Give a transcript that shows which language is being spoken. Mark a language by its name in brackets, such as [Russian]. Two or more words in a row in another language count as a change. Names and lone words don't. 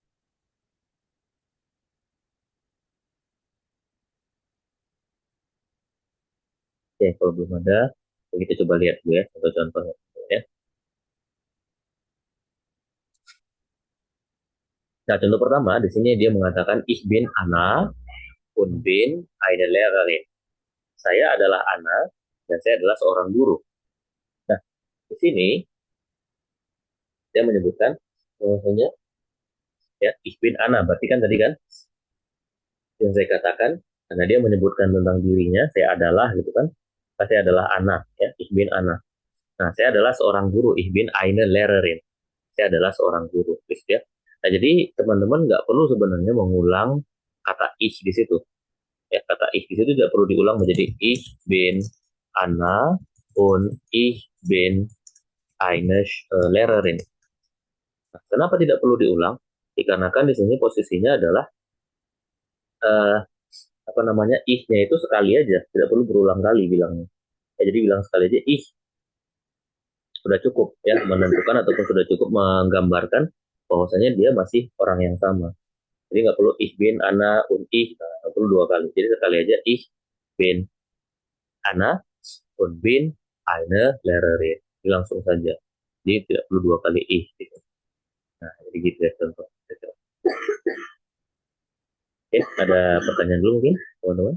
[Indonesian] Oke, kalau belum ada, kita coba lihat dulu ya contoh-contohnya. Ya. Nah, contoh pertama di sini dia mengatakan [German] ich bin Anna und bin eine Lehrerin. [Indonesian] Saya adalah Anna dan saya adalah seorang guru. Nah, di sini Dia menyebutkan bahwasanya ya [German] ich bin Ana, [Indonesian] berarti kan tadi kan yang saya katakan, karena dia menyebutkan tentang dirinya, saya adalah gitu kan, saya adalah Ana, ya [German] ich bin Ana. [Indonesian] Nah, saya adalah seorang guru, [German] ich bin eine Lehrerin, [Indonesian] saya adalah seorang guru, gitu ya. Nah, jadi teman-teman nggak perlu sebenarnya mengulang kata ich di situ, ya kata ich di situ tidak perlu diulang menjadi [German] ich bin Anna und ich bin eine Lehrerin. [Indonesian] Nah, kenapa tidak perlu diulang? Dikarenakan di sini posisinya adalah eh, apa namanya ich-nya itu sekali aja, tidak perlu berulang kali bilangnya. Ya, jadi bilang sekali aja ich, sudah cukup ya menentukan ataupun sudah cukup menggambarkan bahwasanya dia masih orang yang sama. Jadi nggak perlu [German] ich bin Anna und ich, [Indonesian] nah, nggak perlu dua kali. Jadi sekali aja [German] ich bin Anna und bin eine Lehrerin. [Indonesian] Jadi langsung saja. Jadi tidak perlu dua kali ich gitu. Nah, jadi gitu ya contoh. Oke, ada pertanyaan dulu mungkin teman-teman?